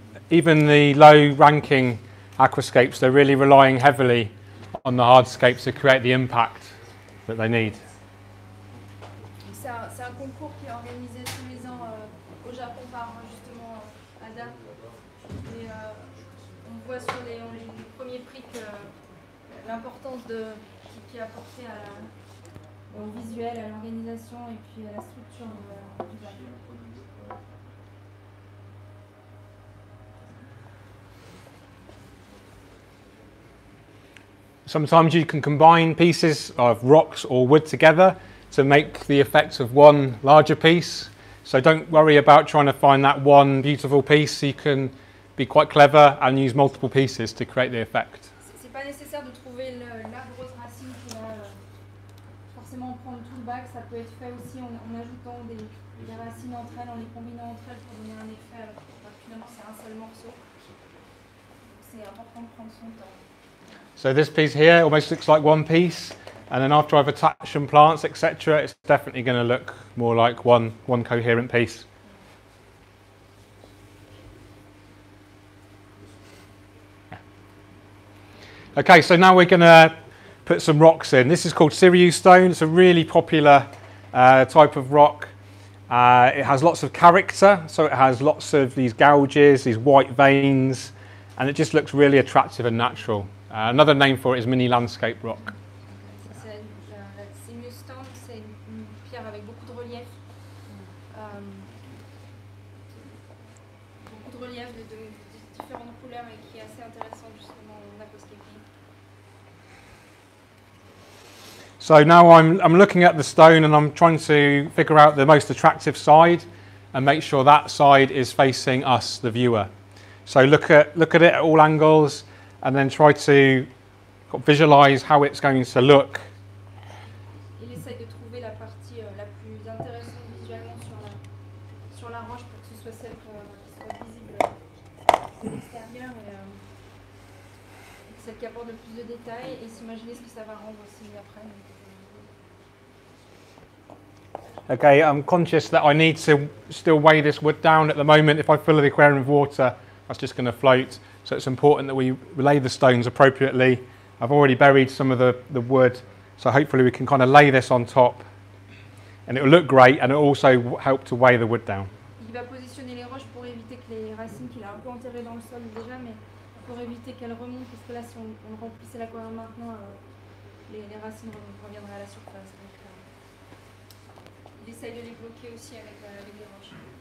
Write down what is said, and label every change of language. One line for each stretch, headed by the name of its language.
English: Even the low-ranking aquascapes, they're really relying heavily on the hardscapes to create the impact that they need.
French: C'est un concours qui est organisé tous les ans au Japon par justement Ada. Et on voit sur les premiers prix que l'importance qui est apportée au visuel, à l'organisation et puis à la structure du bac.
English: Sometimes you can combine pieces of rocks or wood together to make the effect of one larger piece. So don't worry about trying to find that one beautiful piece. You can be quite clever and use multiple pieces to create the effect.
French: C'est pas nécessaire de trouver la grosse racine qui va forcément prendre tout le bac. Ça peut être fait aussi en ajoutant des racines entre elles, en les combinant entre elles pour donner un effet. Finalement, c'est un seul morceau. C'est important de prendre son temps.
English: So this piece here almost looks like one piece, and then after I've attached some plants, etc., it's definitely going to look more like one coherent piece. Okay, so now we're going to put some rocks in. This is called Sirius stone. It's a really popular type of rock. It has lots of character, so it has lots of these gouges, these white veins, and it just looks really attractive and natural. Another name for it is mini landscape rock.
French: La Sirius stone, c'est une pierre avec beaucoup de relief. Beaucoup de relief de différentes couleurs et qui est assez intéressant justement en aquascaping.
English: So now I'm looking at the stone and I'm trying to figure out the most attractive side and make sure that side is facing us, the viewer. So look at it at all angles and then try to visualize how it's going to look.
French: Il essaye de trouver la partie la plus intéressante visuellement sur la roche pour que ce soit celle qui soit visible de l'extérieur et celle qui apporte le plus de détails et s'imaginer ce que ça va rendre aussi après.
English: Okay, I'm conscious that I need to still weigh this wood down at the moment. If I fill the aquarium with water, that's just going to float. So it's important that we lay the stones appropriately. I've already buried some of the wood, so hopefully we can kind of lay this on top and it will look great and it will also help to weigh the wood down.
French: Il va positionner les roches pour éviter que les racines qu'il a un peu enterrées dans le sol déjà, mais pour éviter qu'elles remontent, parce que là si on remplissait l'aquarium maintenant, les racines reviendraient à la surface. Donc, il essaye de les bloquer aussi avec les roches.